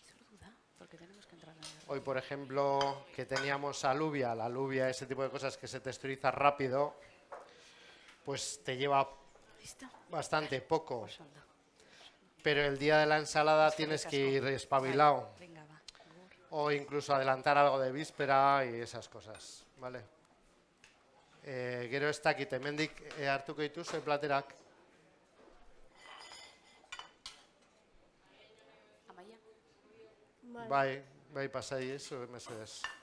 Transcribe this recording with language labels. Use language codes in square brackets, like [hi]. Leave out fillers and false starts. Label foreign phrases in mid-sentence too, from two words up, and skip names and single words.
[es] Hoy, por ejemplo, que teníamos alubia, la alubia, ese tipo de cosas que se texturiza rápido, pues te lleva bastante poco. Pero el día de la ensalada tienes que ir espabilado. O incluso adelantar algo de víspera y esas cosas, ¿vale? [eu] Gero ez dakit, hemendik hartuko dituzu platerak. Bai, pasai ez, mesedez.